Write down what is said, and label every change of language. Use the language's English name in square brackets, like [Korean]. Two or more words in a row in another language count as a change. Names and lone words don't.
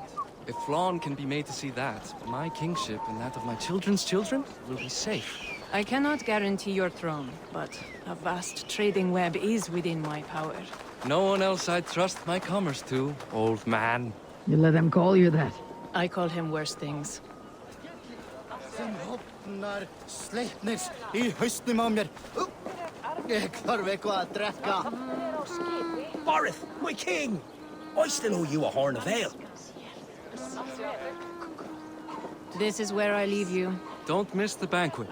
[English] If Flann can be made to see that, my kingship and that of my children's children will be safe. I cannot guarantee your throne, but a vast trading web is within my power. No one else I'd trust my commerce to, old man. You let him call you that. I call him worse things. [Icelandic] Sleipnir í hausnum á mér. Ég þarf eitthvað að drekka. [English] Barith, my king! I still owe you a horn of ale. This is where I leave you. Don't miss the banquet.